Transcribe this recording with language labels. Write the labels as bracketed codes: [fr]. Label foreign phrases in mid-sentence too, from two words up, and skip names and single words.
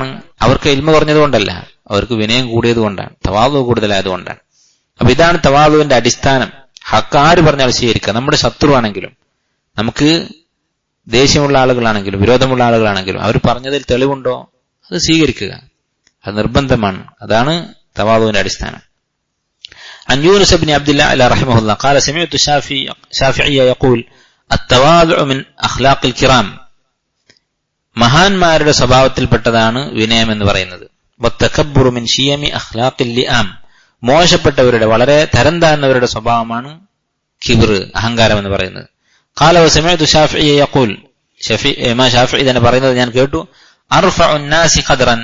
[ml] അവർക്ക് ഇൽമ കുറഞ്ഞതുകൊണ്ടല്ല, അവർക്ക് വിനയം കൂടിയതുകൊണ്ടാണ്, തവാളു കൂടുതലായതുകൊണ്ടാണ്. അപ്പൊ ഇതാണ് തവാളുവിന്റെ അടിസ്ഥാനം. ഹക്ക് ആര് പറഞ്ഞാൽ സ്വീകരിക്കുക. നമ്മുടെ ശത്രുവാണെങ്കിലും, നമുക്ക് ദേഷ്യമുള്ള ആളുകളാണെങ്കിലും, വിരോധമുള്ള ആളുകളാണെങ്കിലും, അവർ പറഞ്ഞതിൽ തെളിവുണ്ടോ അത് സ്വീകരിക്കുക, അത് നിർബന്ധമാണ്. അതാണ് തവാളുവിന്റെ അടിസ്ഥാനം. [ar] عن يونس بن عبد الله رحمه الله قال سمعت الشافعي يقول التواضع من أخلاق الكرام. [ml] മഹാന്മാരുടെ സ്വഭാവത്തിൽപ്പെട്ടതാണ് വിനയം എന്ന് പറയുന്നത്. [ar] والتكبر من شيم أخلاق اللئام. [ml] മോശപ്പെട്ടവരുടെ, വളരെ തരം താഴ്ന്നവരുടെ സ്വഭാവമാണ് കിബ്ർ, അഹങ്കാരം എന്ന് പറയുന്നത്. [ar] قال وسمعت الشافعي يقول. [ml] ഇമാം ശാഫിഈ തന്നെ പറയുന്നത് ഞാൻ കേട്ടു, [ar] أرفع الناس قدرا.